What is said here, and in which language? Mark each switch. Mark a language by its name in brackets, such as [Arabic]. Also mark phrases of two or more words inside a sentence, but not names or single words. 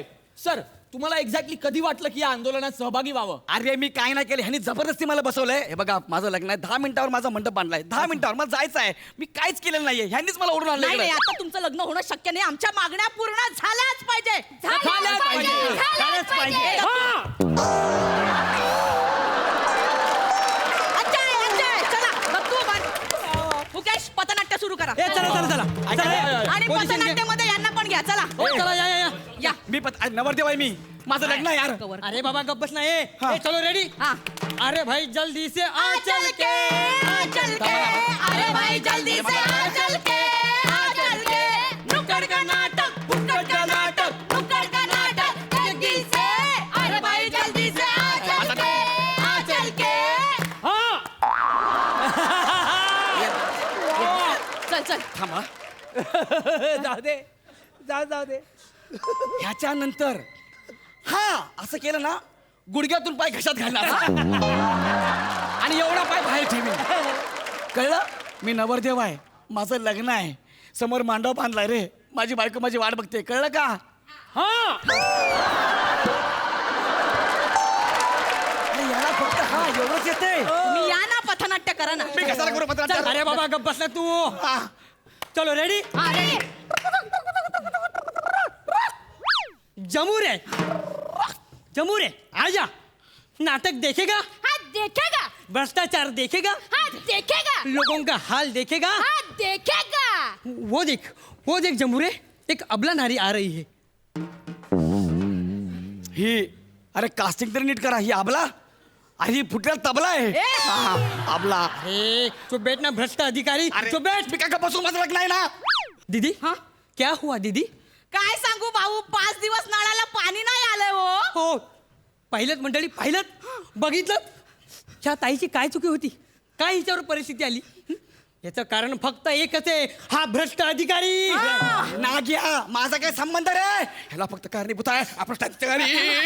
[Marathi] सर, तुम्हाला एक्झॅक्टली कधी वाटलं की या आंदोलनात सहभागी व्हावं? अरे मी काय नाही केलं, ह्यांनी जबरदस्ती मला बसवलंय. हे बघा, माझं लग्न आहे, 10 मिनिटावर माझा मंडप बांधलाय. 10 मिनिटावर मला जायचं आहे. मी काहीच केलेलं नाहीये, ह्यांनीच मला ओढून नाही नाही, आणलं. आता तुमचं लग्न होणं शक्य नाही. आमच्या मागण्या पूर्ण झाल्याच पाहिजे. झाल्याच पाहिजे. झाल्याच पाहिजे. अजय, अजय, चला, गप्पू बन. मुकेश, पथनाट्य सुरू करा. आणि पथनाट्यामध्ये यांना पण घ्या. चला या. मी नवरदेव आहे मी. माझं लग्न आहे यार. अरे बाबा गप बस नाही. चलो रेडी. हा. [Hindi] अरे भाई जल्दी से आ चल के, आ चल के, अरे भाई जल्दी से आ चल के, आ चल के. नुक्कड़ का नाटक, फुक्कड़ का नाटक, नुक्कड़ का नाटक, जल्दी से, अरे भाई जल्दी से आ चल के, आ चल के. चल चल. [Marathi] थांबा. जाऊ दे, जाऊ दे. ह्याच्यानंतर असं केलं ना, गुडघ्यातून पाय घशात घालणार आणि एवढा पाय बाहेर ठेवीन. कळलं? मी नवरदेव आहे, माझं लग्न आहे, समोर मांडव बांधलाय रे, माझी बायको माझी वाट बघते. कळलं का? अरे याला फक्त एवढंच येते. तुम्ही या ना, पथनाट्य करा ना. मी कशाला करू पत्रात? अरे बाबा गप बस ना तू. चलो रेडी. हा, रेडी. [Hindi] जमूर है आजा. नाटक देखेगा, हा, देखेगा. भ्रष्टाचार देखेगा, हा, देखेगा. लोगों का हाल देखेगा. हा, देखेगा. वो देख जमूरे, एक अबला नारी आ रही है. [Marathi] ही अरे कास्टिंग तरी नीट करा. ही आबला, अरे ही फुटलेला तबला आहे. आबला. [Hindi] अरे चुप बैठ ना भ्रष्ट अधिकारी. अरे चुप बैठ. [Marathi] मी काय बसून माझं लग्न आहे ना. [Hindi] दीदी हाँ? क्या हुआ दीदी? [Marathi] काय सांगू भाऊ, 5 दिवस नळाला पाणी नाही आलंय हो. पाहिलं मंडळी, पाहिलं, बघितलं ह्या ताईची काय चुकी होती, काय हिच्यावर परिस्थिती आली. याचं कारण फक्त एकच आहे, हा भ्रष्ट अधिकारी. नाग्या, माझा काय संबंध रे? ह्याला फक्त कारणीभूत आहे आपण अधिकारी.